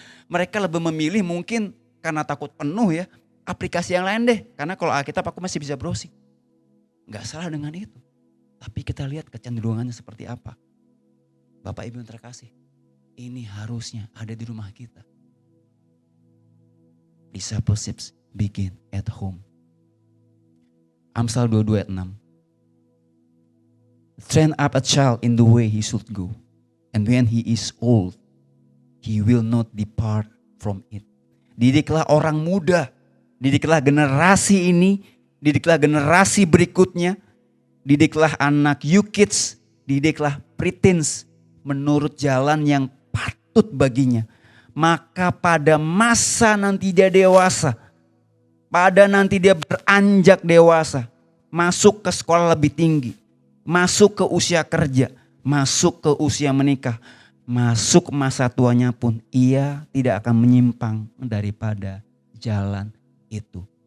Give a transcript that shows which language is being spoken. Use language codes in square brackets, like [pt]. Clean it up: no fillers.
[id] Mereka lebih memilih mungkin karena takut penuh ya, aplikasi yang lain deh. Karena kalau Alkitab aku masih bisa browsing. Gak salah dengan itu. Tapi kita lihat kecenderungannya seperti apa. Bapak Ibu yang terkasih, ini harusnya ada di rumah kita. [en] Discipleship begin at home. [id] Amsal 22 ayat 6. [en] Train up a child in the way he should go, and when he is old, he will not depart from it. [id] Didiklah orang muda, didiklah generasi ini, didiklah generasi berikutnya, didiklah anak [en] you kids, [id] didiklah preteens menurut jalan yang patut baginya. Maka pada masa nanti dia dewasa, pada nanti dia beranjak dewasa, masuk ke sekolah lebih tinggi, masuk ke usia kerja, masuk ke usia menikah, masuk masa tuanya pun ia tidak akan menyimpang daripada jalan itu.